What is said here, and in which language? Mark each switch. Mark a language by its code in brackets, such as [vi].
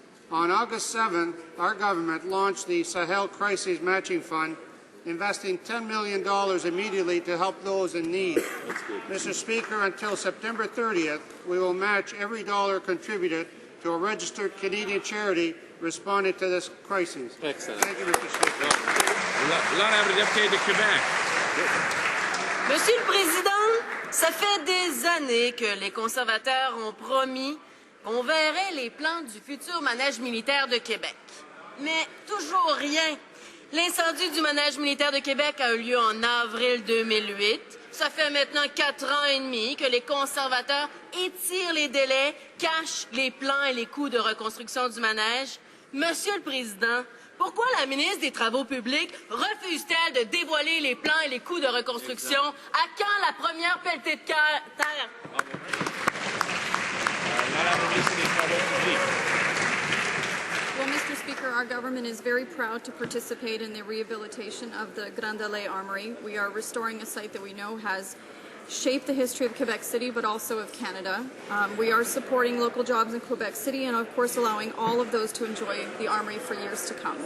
[en] On August 7th, our government launched the Sahel Crisis Matching Fund, investing $10 million immediately to help those in need. Mr. Speaker, until September 30th, we will match every dollar contributed to a registered Canadian charity responding to this crisis. Excellent. Thank you, Mr. Speaker. [fr] L'honorable député de Québec. Monsieur le Président, ça fait des années que les conservateurs ont promis qu'on verrait les plans du futur manège militaire de Québec. Mais toujours rien. L'incendie du manège militaire de Québec a eu lieu en avril 2008. Ça fait maintenant 4 ans et demi que les conservateurs étirent les délais, cachent les plans et les coûts de reconstruction du manège. Monsieur le Président, pourquoi la ministre des Travaux publics refuse-t-elle de dévoiler les plans et les coûts de reconstruction? À quand la première pelletée de terre? [en] Well, Mr. Speaker, our government is very proud to participate in the rehabilitation of the Grand Allée Armory. We are restoring a site that we know has shaped the history of Quebec City, but also of Canada. We are supporting local jobs in Quebec City and, of course, allowing all of those to enjoy the Armory for years to come.